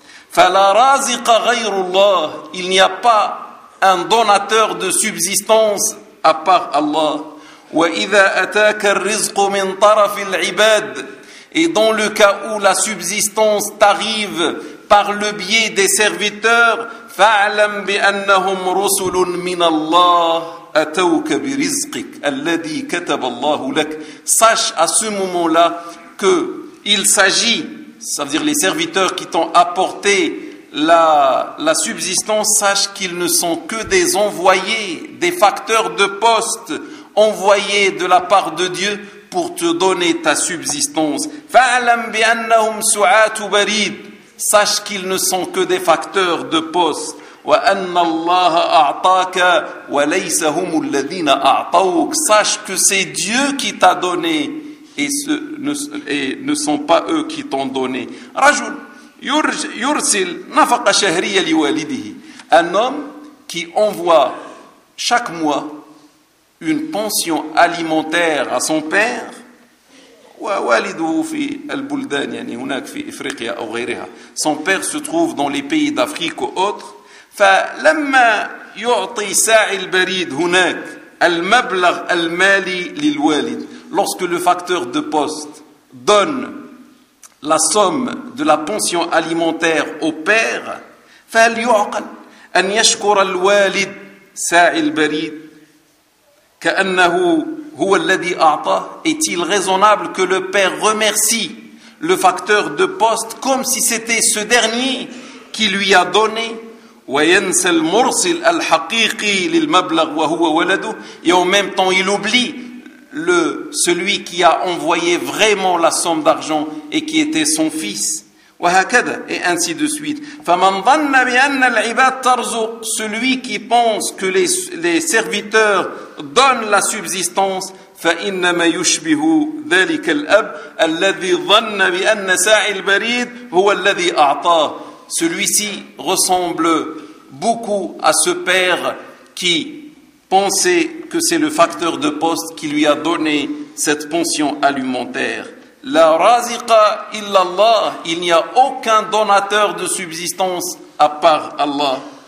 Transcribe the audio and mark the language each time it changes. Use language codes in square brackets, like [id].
[ar] Fala raziqa ghayrullah, [fr] il n'y a pas un donateur de subsistance à part Allah. [ar] Wa idha ataka ar-rizqu min taraf al-ibad, [fr] et dans le cas où la subsistance t'arrive par le biais des serviteurs, [ar] fa'lam bi annahum rusulun min Allah. أتوك برزقك الذي كتب الله لك. [fr] Sache à ce moment-là que il s'agit, ça veut dire les serviteurs qui t'ont apporté la subsistance, sache qu'ils ne sont que des envoyés, des facteurs de poste envoyés de la part de Dieu pour te donner ta subsistance. [ar] فَعَلَمْ بِأَنَّهُمْ سُعَاتُ بَرِيدٍ. [fr] Sache qu'ils ne sont que des facteurs de poste. [ar] وَأَنَّ اللَّهَ أَعْطَاكَ وَلَيْسَ هُمُ الَّذِينَ أَعْطَوكَ. [fr] Sache que c'est Dieu qui t'a donné et ne sont pas eux qui t'ont donné. [ar] رجل يرسل نفقة شهرية لوالده. [fr] Un homme qui envoie chaque mois une pension alimentaire à son père. [ar] ووالده في البلدان, يعني هناك في إفريقيا أو غيرها. [fr] Son père se trouve dans les pays d'Afrique ou autres. [ar] فلما يعطي ساعي البريد هناك المبلغ المالي للوالد. [fr] Lorsque le facteur de poste donne la somme de la pension alimentaire au père, [ar] فهل يعقل أن يشكر الوالد ساعي البريد كأنه هو الذي أعطاه؟ [fr] Est-il raisonnable que le père remercie le facteur de poste comme si c'était ce dernier qui lui a donné? [ar] وينسى المرسل الحقيقي للمبلغ وهو ولده. [fr] Et en même temps il oublie celui qui a envoyé vraiment la somme d'argent et qui était son fils. [ar] وهكذا, [fr] et ainsi de suite. [ar] فمن ظن بأن العباد ترزق, [fr] celui qui pense que les serviteurs donnent la subsistance, [ar] فإنما يشبه ذلك الأب الذي ظن بأن ساعي البريد هو الذي أعطاه. [fr] Celui-ci ressemble beaucoup à ce père qui pensait que c'est le facteur de poste qui lui a donné cette pension alimentaire. [ar] La raziqa illallah, [fr] il n'y a aucun donateur de subsistance à part Allah.